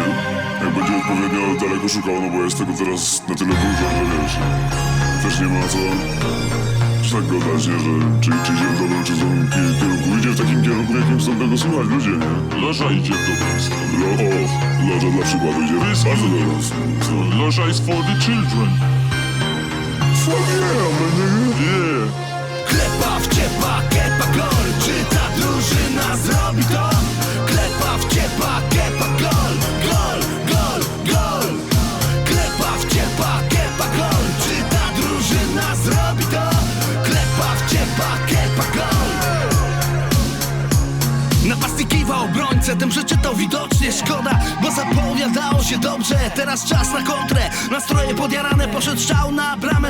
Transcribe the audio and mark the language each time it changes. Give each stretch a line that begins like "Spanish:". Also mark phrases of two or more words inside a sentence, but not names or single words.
Polish: Jak będzie odpowiednio daleko szukał, no bo jest tego teraz na tyle dużo, że wiesz, też nie ma co tak gadać, nie? Że czy idzie w dobrym, czy w złym kierunku. Idzie w takim kierunku, w jakim chcą tego słuchać ludzie, nie? Loża idzie w dobrą stronę. Loża dla przykładu idzie bardzo dobrą stronę.
English: Loża is for the children. Fuck yeah, man, yeah.
Polish: Klepa wciepa, kepa gol. Czy ta drużyna zrobi to? Klepa wciepa, kepa gol. Gol, gol, gol. Klepa wciepa, kepa gol. Czy ta drużyna zrobi to? Klepa wciepa, kepa gol. Napastnik kiwał obrońcę, tym przeczytał widocznie szkoda, bo zapowiadało się dobrze. Teraz czas na kontrę, nastroje podjarane, poszedł strzał na bramę.